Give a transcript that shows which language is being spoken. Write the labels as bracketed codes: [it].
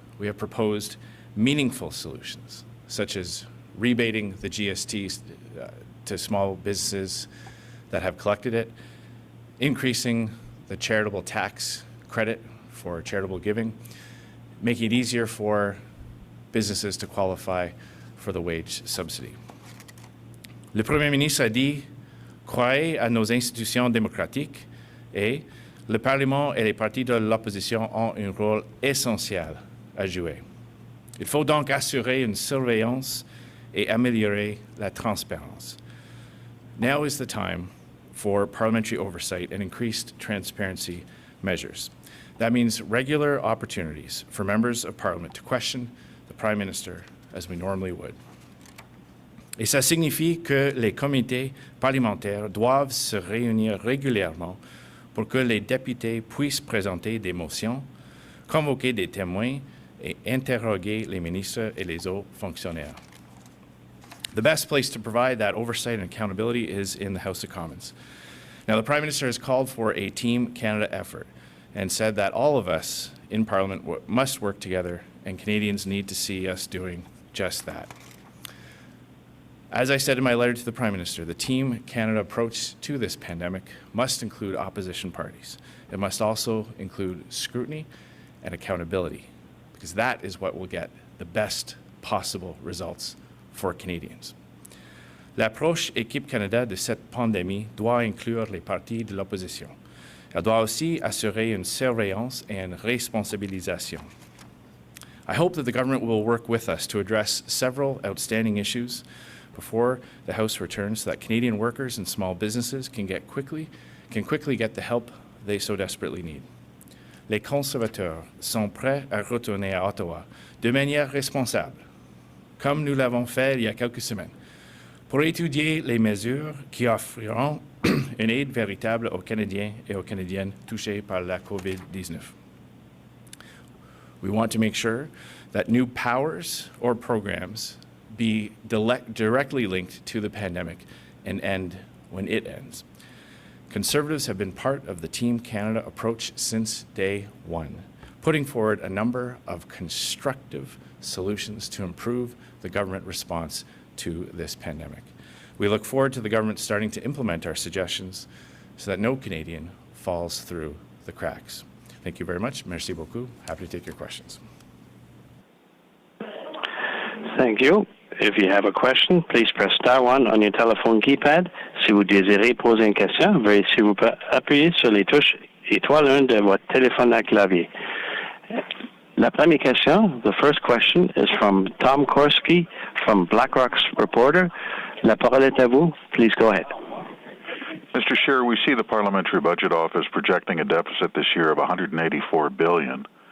[en] We have proposed meaningful solutions, such as rebating the GST to small businesses that have collected it, increasing the charitable tax credit for charitable giving, making it easier for businesses to qualify for the wage subsidy. [fr] Le Premier ministre a dit, croyez à nos institutions démocratiques et le Parlement et les partis de l'opposition ont un rôle essentiel à jouer. Il faut donc assurer une surveillance et améliorer la transparence. [en] Now is the time for parliamentary oversight and increased transparency measures. That means regular opportunities for members of Parliament to question the Prime Minister as we normally would. [fr] Et ça signifie que les comités parlementaires doivent se réunir régulièrement pour que les députés puissent présenter des motions, convoquer des témoins et interroger les ministres et les autres fonctionnaires. [en] The best place to provide that oversight and accountability is in the House of Commons. Now, the Prime Minister has called for a Team Canada effort and said that all of us in Parliament must work together, and Canadians need to see us doing just that. As I said in my letter to the Prime Minister, the Team Canada approach to this pandemic must include opposition parties. It must also include scrutiny and accountability, because that is what will get the best possible results for Canadians. [fr] L'approche Équipe Canada de cette pandémie doit inclure les partis de l'opposition. Elle doit aussi assurer une surveillance et une responsabilisation. [en] I hope that the government will work with us to address several outstanding issues before the House returns so that Canadian workers and small businesses can quickly get the help they so desperately need. [fr] Les conservateurs sont prêts à retourner à Ottawa de manière responsable, comme nous l'avons fait il y a quelques semaines, pour étudier les mesures qui offriront une aide véritable aux Canadiens et aux Canadiennes touchés par la COVID-19. [en] We want to make sure that new powers or programs be directly linked to the pandemic and end when it ends. Conservatives have been part of the Team Canada approach since day one, putting forward a number of constructive solutions to improve the government response to this pandemic. We look forward to the government starting to implement our suggestions so that no Canadian falls through the cracks. Thank you very much. [fr] Merci beaucoup. [en] Happy to take your questions. Thank you. If you have a question, please press star 1 on your telephone keypad. [fr] Si vous désirez poser une question, veuillez s'il vous plaît appuyer sur les touches étoile 1 de votre téléphone à clavier. La première question, [en] the first question, is from Tom Korski from BlackRock's Reporter. [fr] La parole est à vous. [en] Please go ahead. Mr. Scheer, we see the Parliamentary Budget Office projecting a deficit this year of $184 billion.